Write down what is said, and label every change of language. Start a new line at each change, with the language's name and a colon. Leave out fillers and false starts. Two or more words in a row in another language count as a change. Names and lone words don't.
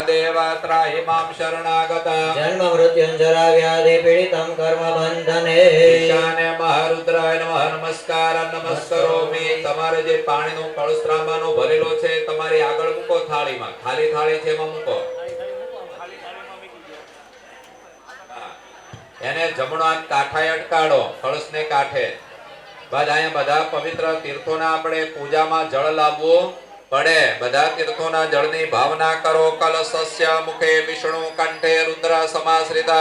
Sanskrit: देवा त्राहि मां शरणागता जन्म मृत्युंजरा व्याधि पीडितं कर्म बंधने ईशाने महारुद्राय नमः नमस्कार नमस्करोमि
Gujarati: તમારે જે પાણીનો કળશ ત્રાંબાનો ભરેલો છે તમારી આગળ મૂકો થાળીમાં ખાલી થાળી છે એમાં મૂકો એને જમણો હાથ કાંઠાએ અટકાડો કળશને કાંઠે બાદ અહીંયા બધા પવિત્ર તીર્થોના આપણે પૂજામાં જળ લાવવું પડે બધા તીર્થોના જળની ભાવના કરો
Sanskrit: कलशस्य मुखे विष्णु कंठे रुद्र समाश्रिता